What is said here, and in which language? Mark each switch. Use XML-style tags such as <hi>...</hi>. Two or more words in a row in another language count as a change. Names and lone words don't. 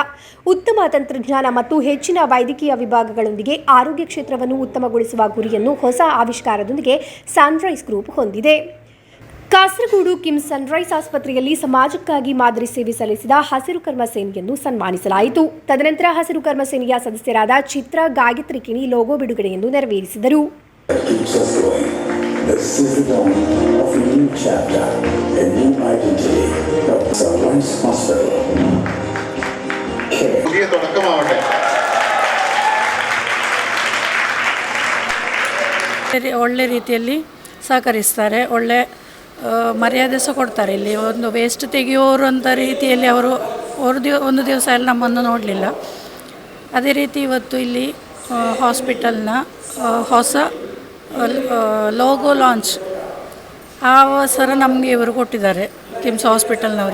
<kn>ಉತ್ತಮ ತಂತ್ರಜ್ಞಾನ ಮತ್ತು ಹೆಚ್ಚಿನ ವೈದ್ಯಕೀಯ ವಿಭಾಗಗಳೊಂದಿಗೆ ಆರೋಗ್ಯ ಕ್ಷೇತ್ರವನ್ನು ಉತ್ತಮಗೊಳಿಸುವ ಗುರಿಯನ್ನು ಹೊಸ ಆವಿಷ್ಕಾರದೊಂದಿಗೆ ಸನ್ರೈಸ್ ಗ್ರೂಪ್ ಹೊಂದಿದೆ. ಕಾಸರಗೋಡು ಕಿಮ್ಸ್ ಸನ್ರೈಸ್ ಆಸ್ಪತ್ರೆಯಲ್ಲಿ ಸಮಾಜಕ್ಕಾಗಿ ಮಾದರಿ ಸೇವೆ ಸಲ್ಲಿಸಿದ ಹಸಿರು ಕರ್ಮ ಸೇನೆಯನ್ನು ಸನ್ಮಾನಿಸಲಾಯಿತು. ತದನಂತರ ಹಸಿರು ಕರ್ಮ ಸೇನೆಯ ಸದಸ್ಯರಾದ ಚಿತ್ರ ಗಾಯತ್ರಿ ಕಿಣಿ ಲೋಗೋ ಬಿಡುಗಡೆಯನ್ನು ನೆರವೇರಿಸಿದರು.</kn> <en>Keeps us going. This is the dawn of a new chapter, a new identity. Dr. Sunrise Hospital.</en> <ml>പുതിയ തുടക്കമാവട്ടെ.</ml> <kn>ಒಳ್ಳೆ ರೀತಿಯಲ್ಲಿ ಸಹಕರಿಸ್ತಾರೆ, ಒಳ್ಳೆ ಮರ್ಯಾದೆ ಸಹ ಕೊಡ್ತಾರೆ. ಇಲ್ಲಿ ಒಂದು ವೇಸ್ಟ್ ತೆಗೆಯೋರು ಅಂತ ರೀತಿಯಲ್ಲಿ ಅವರು ಒಂದು ದಿವಸ ಎಲ್ಲ ನಮ್ಮನ್ನು ನೋಡಲಿಲ್ಲ. ಅದೇ ರೀತಿ ಇವತ್ತು ಇಲ್ಲಿ ಹಾಸ್ಪಿಟಲ್ನ ಹೊಸ</kn> <en>logo launch</en> <kn>ಆ ಅವಸರ ನಮಗೆ ಇವರು ಕೊಟ್ಟಿದ್ದಾರೆ, ಕಿಮ್ಸ್ ಹಾಸ್ಪಿಟಲ್ನವರು.</kn>